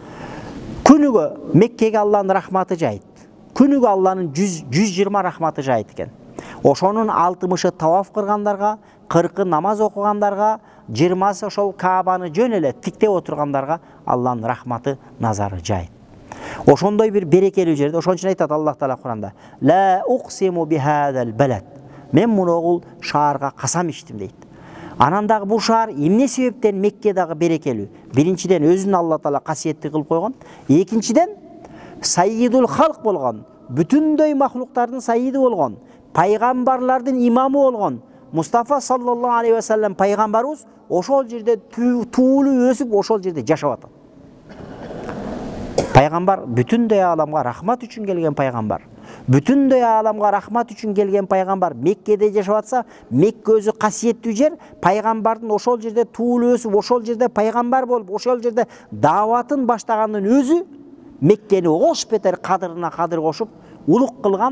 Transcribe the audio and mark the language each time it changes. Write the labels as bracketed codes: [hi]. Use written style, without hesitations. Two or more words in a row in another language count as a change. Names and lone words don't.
[ky] Күнүгө Меккеге Алланын рахматы жайт. Күнүгө Алланын 120 рахматы жайт экен. Ошонун 60-ы таваф кылгандарга, 40-ы намаз окугандарга, 20-сы ошол Каабаны жөн эле тиктеп отургандарга Алланын рахматы, назары жайт. Ошондой бир берекелүү жерде, ошон үчүн айтат Аллах Таала Куранда, [ar] لا أقسم بهذا البلد. [ky] Мен муногул шаарга касам иштим дейт. Анан дагы бул шаар эмне себептен Мекке дагы берекелүү? Биринчиден өзүн Алла Таала касиеттүү кылып койгон. Экинчиден [ar] سيد الخلق [ky] болгон, бүтүндөй махлуктардын саййиди болгон, пайгамбарлардын имамы болгон Мустафа [ar] صلى الله عليه وسلم [ky] пайгамбарыбыз ошол жерде туулуп өсүп, ошол жерде жашап атат. Пайгамбар бүтүндөй аламга рахмат үчүн келген пайгамбар. Бүтүндөй аламга рахмат үчүн келген пайгамбар Меккеде жашап атса, Мекке өзү касиеттүү жер, пайгамбардын ошол жерде туулуп өсүп, ошол жерде пайгамбар болуп, ошол жерде дааватын баштаганын өзү Меккени ош бетер кадырына кадыр кошуп, улук кылган.